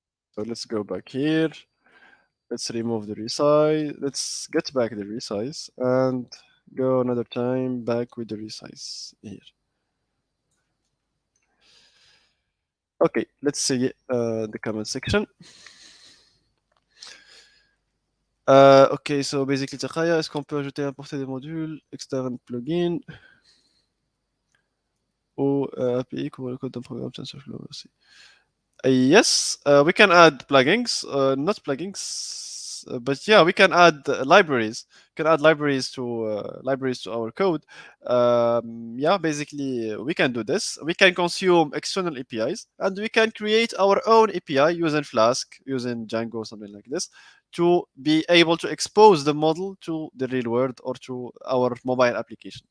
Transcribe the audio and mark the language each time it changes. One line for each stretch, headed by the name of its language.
English: So let's go back here. Let's remove the resize. Let's get back the resize and go another time back with the resize here. Okay, let's see the comment section. Ok, so basically,
French: Taha, est-ce qu'on peut ajouter et importer des modules externes plugins ou API comme le code d'un programme Tensorflow aussi?
English: Yes, we can add plugins, not plugins, but yeah, we can add libraries. Can add libraries to our code. Yeah, basically, we can do this. We can consume external APIs, and we can create our own API using Flask, using Django, something like this, to be able to expose the model to the real world or to our mobile application.